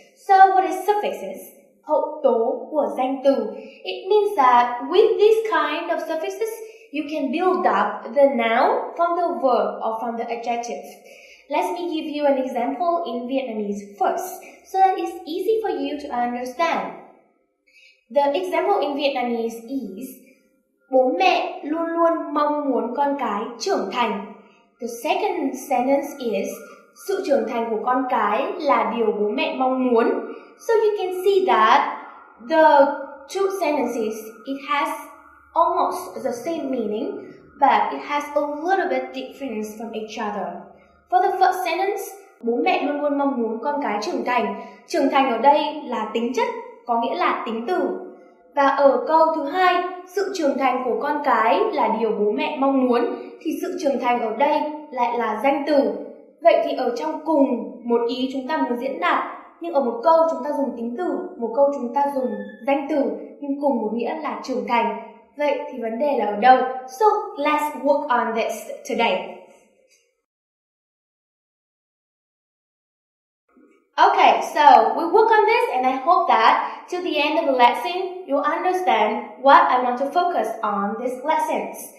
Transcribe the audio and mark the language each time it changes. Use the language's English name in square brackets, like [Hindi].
[English] So what is suffixes? [Vietnamese] Hậu tố của danh từ. [English] It means that with this kind of suffixes, you can build up the noun from the verb or from the adjective. Let me give you an example in Vietnamese first, so that it's easy for you to understand. The example in Vietnamese is [Vietnamese] bố mẹ luôn luôn mong muốn con cái trưởng thành. [English] The second sentence is [Vietnamese] sự trưởng thành của con cái là điều bố mẹ mong muốn. [English] So you can see that the two sentences, it has almost the same meaning, but it has a little bit difference from each other. For the first sentence, [Vietnamese] bố mẹ luôn luôn mong muốn con cái trưởng thành. Trưởng thành ở đây là tính chất, có nghĩa là tính từ. Và ở câu thứ hai, sự trưởng thành của con cái là điều bố mẹ mong muốn, thì sự trưởng thành ở đây lại là danh từ. Vậy thì ở trong cùng một ý chúng ta muốn diễn đạt, nhưng ở một câu chúng ta dùng tính từ, một câu chúng ta dùng danh từ, nhưng cùng một nghĩa là trưởng thành. Vậy thì vấn đề là ở đâu? [English] So let's work on this today. Okay, so we work on this, and I hope that till the end of the lesson, you'll understand what I want to focus on these lessons.